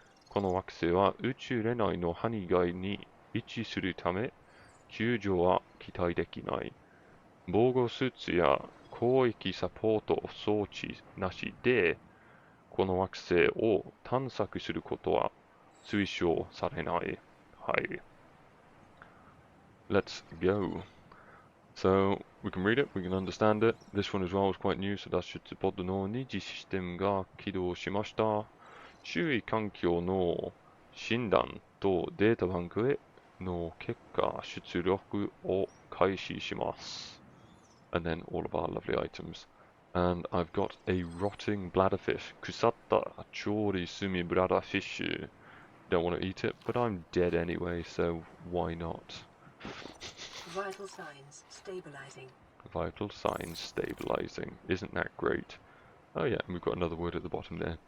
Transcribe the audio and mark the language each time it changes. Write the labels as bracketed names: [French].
[Japanese] この惑星は宇宙恋愛の範囲外に位置するため、救助は期待できない。防護スーツや広域サポート装置なしで、この惑星を探索することは推奨されない。はい。 [English] Let's go. So, we can read it, we can understand it. This one as well was quite new, so [Japanese] 脱出ポッドの二次システムが起動しました。周囲環境の診断とデータバンクへの結果出力を開始します。 [English] And then all of our lovely items. And I've got a rotting bladderfish. [Japanese] 腐った調理済みブラダーフィッシュ. [English] Don't want to eat it, but I'm dead anyway, so why not? Vital signs stabilizing. Vital signs stabilizing. Isn't that great? Oh yeah, and we've got another word at the bottom there.